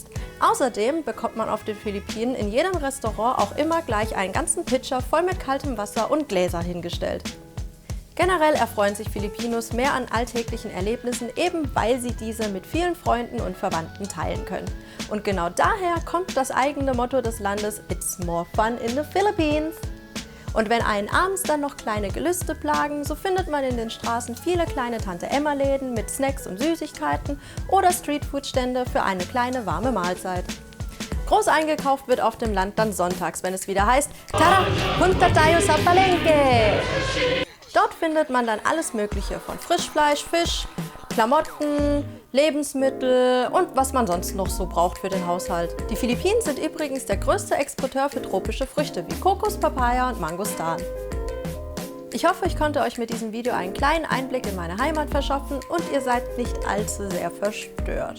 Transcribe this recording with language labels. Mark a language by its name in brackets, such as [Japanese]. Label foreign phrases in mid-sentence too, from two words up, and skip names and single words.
[German] Außerdem bekommt man auf den Philippinen in jedem Restaurant auch immer gleich einen ganzen Pitcher voll mit kaltem Wasser und Gläser hingestellt. Generell erfreuen sich Filipinos mehr an alltäglichen Erlebnissen, eben weil sie diese mit vielen Freunden und Verwandten teilen können. Und genau daher kommt das eigene Motto des Landes: [English] It's more fun in the Philippines. [German] Und wenn einen abends dann noch kleine Gelüste plagen, so findet man in den Straßen viele kleine Tante-Emma-Läden mit Snacks und Süßigkeiten oder Streetfood-Stände für eine kleine warme Mahlzeit. Groß eingekauft wird auf dem Land dann sonntags, wenn es wieder heißt: [Filipino] Tara, punta tayo sa palengke! [German] Dort findet man dann alles Mögliche von Frischfleisch, Fisch, Klamotten, Lebensmittel und was man sonst noch so braucht für den Haushalt. Die Philippinen sind übrigens der größte Exporteur für tropische Früchte wie Kokos, Papaya und Mangostan. Ich hoffe, ich konnte euch mit diesem Video einen kleinen Einblick in meine Heimat verschaffen und ihr seid nicht allzu sehr verstört.